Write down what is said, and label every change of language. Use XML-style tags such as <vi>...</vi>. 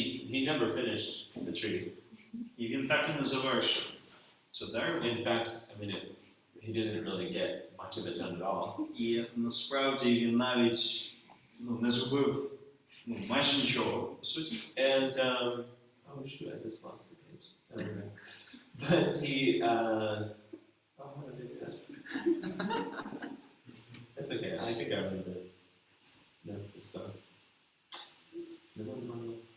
<en>he never finished the tree.</en> <uk>І він так і не завершив це дерево.</uk> <en>In fact, he didn't really get much of it done at all.</en> <uk>І насправді він навіть не зробив майже нічого, по суті.</uk> <en>And, oh shoot, I just lost the page. I don't know. But he, how did I do that? That's okay, I think I remember it. No, it's gone. No.</en>